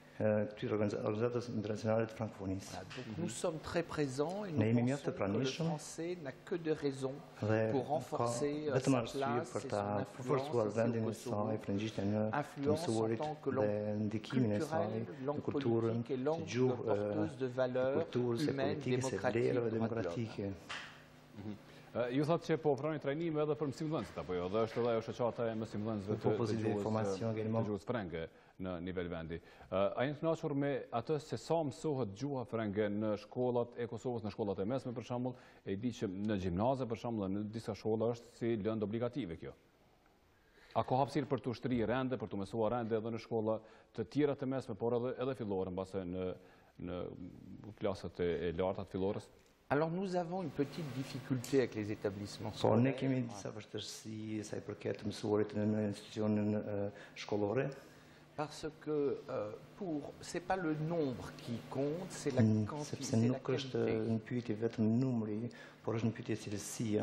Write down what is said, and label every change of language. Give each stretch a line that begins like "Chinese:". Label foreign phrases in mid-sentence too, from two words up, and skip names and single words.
French: Donc nous sommes très présents et nous pensons que le français n'a que de raisons pour renforcer sa place et son influence au Kosovo. Influence en tant que langue culturelle, langue politique et langue porteuse de valeurs humaines, démocratiques.
Albanian: Ju thotë që po ofroni trajnime edhe për mësimdhënësit, apo jo, dhe është edhe ajo shoqata e mësimdhënësve të gjuhës frënge në nivel vendi. A jeni të kënaqur me atë se sa mësohet gjuha frënge në shkollat e Kosovës, në shkollat e mesme për shembull, e di që në gjimnaze për shembull, në disa shkolla është si lëndë obligative kjo. A ka hapësirë për të ushtri rende, për të mësuar rende edhe në shkolla të tjera të mesme, por edhe fillore, mbase në klasat e larta të fillorës?
French: Alors nous avons une petite difficulté avec les établissements scolaires. Parce que c'est pas le nombre qui compte, c'est la quantité, c'est la qualité.